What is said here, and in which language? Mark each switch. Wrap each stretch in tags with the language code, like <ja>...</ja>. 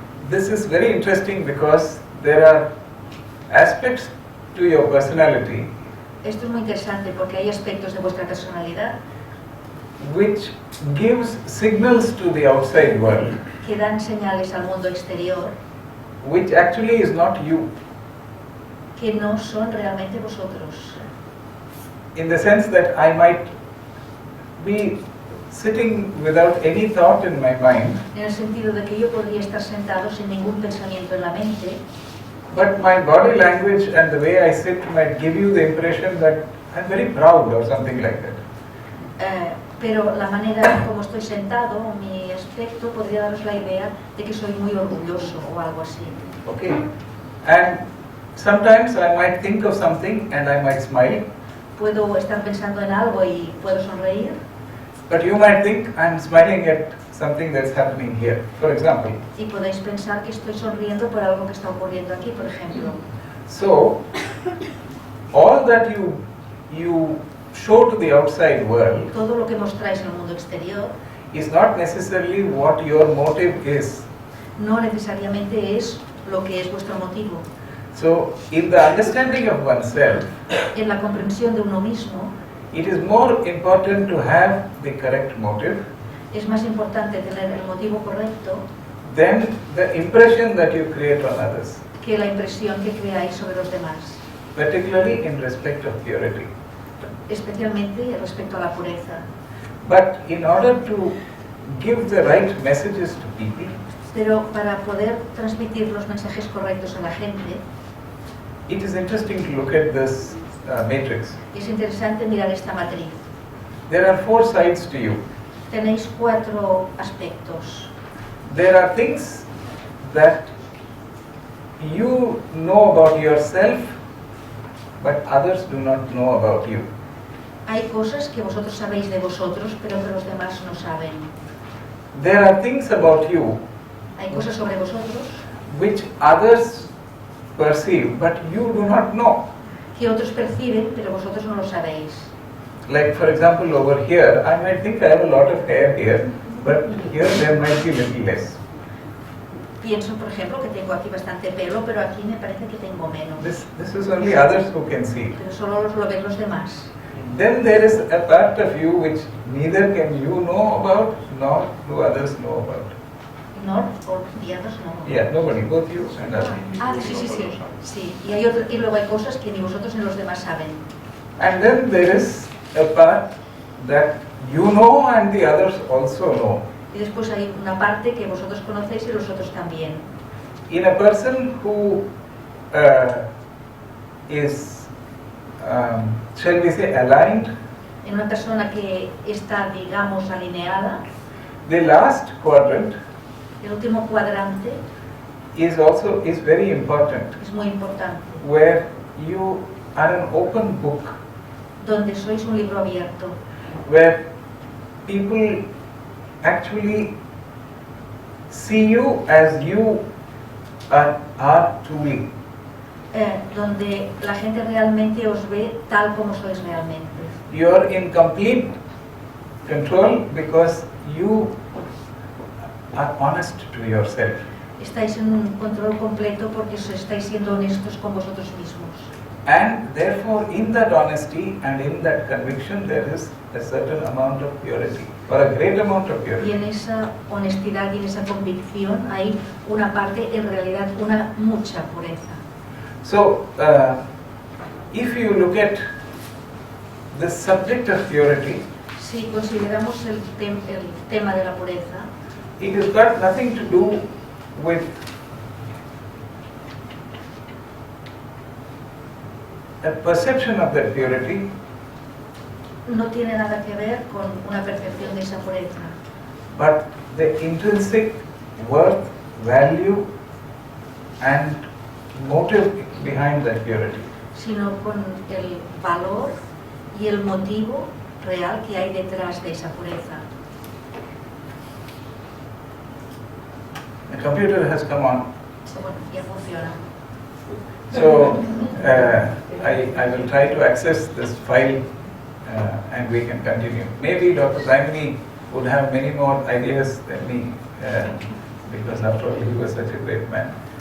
<en>This is very interesting because there are aspects to your personality</en> <es>Esto es muy interesante porque hay aspectos de vuestra personalidad</es> <en>which gives signals to the outside world,</en> <es>que dan señales al mundo exterior</es> <en>which actually is not you,</en> <es>que no son realmente vosotros.</es> <en>in the sense that I might be sitting without any thought in my mind,</en> <es>En el sentido de que yo podría estar sentado sin ningún pensamiento en la mente,</es> <en>but my body language and the way I sit might give you the impression that I'm very proud or something like that.</en> <es>pero la manera como estoy sentado, mi aspecto, podría daros la idea de que soy muy orgulloso o algo así.</es> <en>Okay, and sometimes I might think of something and I might smile,</en> <es>Puedo estar pensando en algo y puedo sonreír,</es> <en>but you might think I'm smiling at something that's happening here. For example,</en> <es>y podéis pensar que estoy sonriendo por algo que está ocurriendo aquí, por ejemplo.</es> <en>so all that you show to the outside world</en> <es>Todo lo que mostráis en el mundo exterior</es> <en>is not necessarily what your motive is.</en> <es>no necesariamente es lo que es vuestro motivo.</es> <en>So in the understanding of oneself,</en> <es>En la comprensión de uno mismo,</es> <en>it is more important to have the correct motive</en> <es>es más importante tener el motivo correcto</es> <en>than the impression that you create on others,</en> <es>que la impresión que creáis sobre los demás,</es> <en>particularly in respect of purity.</en> <es>especialmente respecto a la pureza.</es> <en>But in order to give the right messages to people,</en> <es>Pero para poder transmitir los mensajes correctos a la gente,</es> <en>it is interesting to look at this matrix.</en> <es>es interesante mirar esta matriz.</es> <en>There are 4 sides to you.</en> <es>Tenéis 4 aspectos.</es> <en>There are things that you know about yourself, but others do not know about you.</en> <es>Hay cosas que vosotros sabéis de vosotros, pero que los demás no saben.</es> <en>There are things about you</en> <es>Hay cosas sobre vosotros</es> <en>which others perceive, but you do not know.</en> <es>que otros perciben, pero vosotros no lo sabéis.</es> <en>Like for example, over here, I might think I have a lot of hair here, but here there might be little less.</en> <es>Pienso, por ejemplo, que tengo aquí bastante pelo, pero aquí me parece que tengo menos.</es> <en>This is only others who can see.</en> <es>Pero solo lo ven los demás.</es> <en>Then there is a part of you which neither can you know about, nor do others know about.</en> <es>No, o guiados no.</es> <en>Yeah, nobody, both you and others.</en> <es>Ah, sí. Sí. Y luego hay cosas que ni vosotros ni los demás saben.</es> <en>And then there is a part that you know and the others also know.</en> <es>Y después hay una parte que vosotros conocéis y los otros también.</es> <en>In a person who is, shall we say, aligned,</en> <es>En una persona que está, digamos, alineada,</es> <en>the last quadrant</en> <es>el último cuadrante</es> <en>is very important,</en> <es>es muy importante,</es> <en>where you are an open book,</en> <es>donde sois un libro abierto,</es> <en>where people actually see you as you are truly.</en> <es>donde la gente realmente os ve tal como sois realmente.</es> <en>You are in complete control because you are honest to yourself.</en> <es>Estáis en un control completo porque estáis siendo honestos con vosotros mismos.</es> <en>And therefore, in that honesty and in that conviction, there is a certain amount of purity, or a great amount of</en> <es>Y</es> <en>purity.</en> <es>en esa honestidad y en esa convicción hay una parte, en realidad, una mucha pureza.</es> <en>So, if you look at the subject of purity,</en> <es>Si consideramos el tema de la pureza,</es> <en>it has got nothing to do with a perception of that purity,</en> <es>no tiene nada que ver con una percepción de esa pureza,</es> <en>but the intrinsic worth, value, and motive behind that purity.</en> <es>sino con el valor y el motivo real que hay detrás de esa pureza.</es> <en>The computer has come on.</en> <es>Bueno, ya funciona.</es> <en>So I will try to access this file and we can continue. Maybe Dr. Saimini would have many more ideas than me because after all he was such a great man.</en>